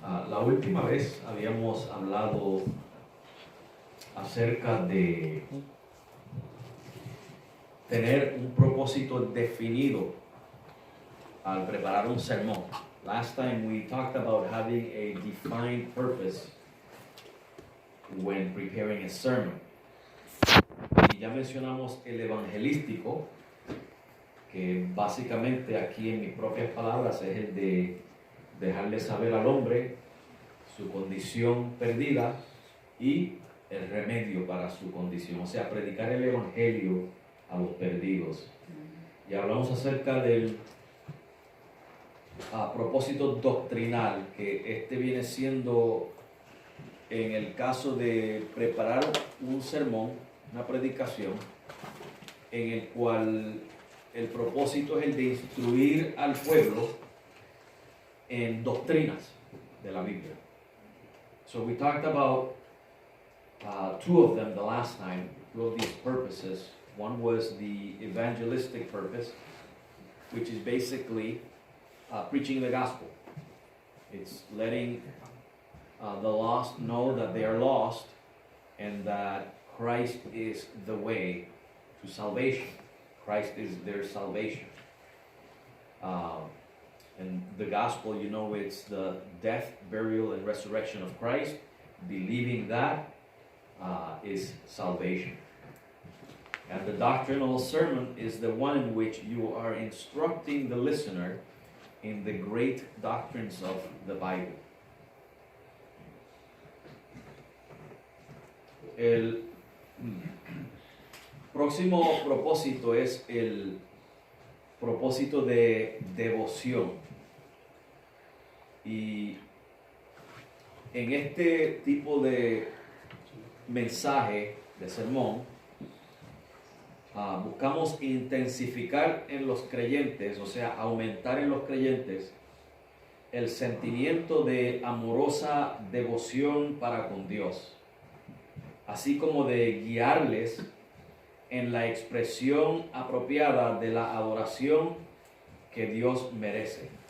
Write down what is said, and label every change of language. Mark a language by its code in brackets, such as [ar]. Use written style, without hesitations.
[es] La última vez habíamos hablado acerca de tener un propósito definido al preparar un sermón. [en] Last time we talked about having a defined purpose when preparing a sermon. [es] Y ya mencionamos el evangelístico, que básicamente aquí en mis propias palabras es el de dejarle saber al hombre su condición perdida y el remedio para su condición, o sea, predicar el evangelio a los perdidos. Y hablamos acerca del propósito doctrinal, que este viene siendo, en el caso de preparar un sermón, una predicación, en el cual el propósito es el de instruir al pueblo en doctrinas de la Biblia. [en] So we talked about two of them the last time, two of these purposes. One was the evangelistic purpose, which is basically preaching the gospel. It's letting the lost know that they are lost and that Christ is the way to salvation. Christ is their salvation. And the gospel, you know, it's the death, burial, and resurrection of Christ. Believing that is salvation. And the doctrinal sermon is the one in which you are instructing the listener in the great doctrines of the Bible. [es] El próximo propósito es el propósito de devoción. Y en este tipo de mensaje, de sermón, buscamos intensificar en los creyentes, o sea, aumentar en los creyentes el sentimiento de amorosa devoción para con Dios, así como de guiarles en la expresión apropiada de la adoración que Dios merece.